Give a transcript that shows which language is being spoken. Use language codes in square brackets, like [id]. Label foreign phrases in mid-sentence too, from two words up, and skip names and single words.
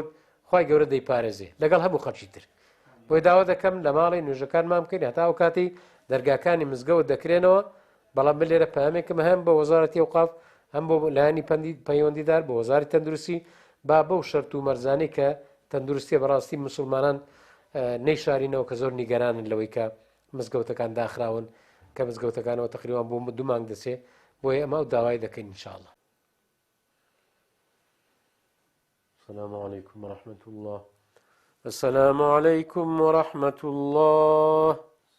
[ckb] خوای گەورە دەیپارێزێ لەگەڵ هەموو خەڵکی تر بۆی داوا دەکەم لە ماڵی نوێژەکانمان بکەین هەتا ئەو کاتی دەرگاکانی مزگەوت دەکرێنەوە بەڵام لێرە پامێکم هەم بە وەزارەتی ئەوقاف هەم بۆ لایەنی پەیوەندیدار بە وەزاری تەندروستی با بەو شەرت و مەرجانەی کە تەندروستیە بەڕاستی مسلمانان نەیشارینەوە کە زۆر نیگەرانن لەوەی کە مزگەوتەکان داخراون کە مزگەوتەکانەوە تقریبان بۆ 2 مانگ دەچێ بۆیە ئەمە ئەو داوای دەکەین ئینشاءڵڵا. [ar] السلام عليكم ورحمة الله. السلام عليكم ورحمة الله.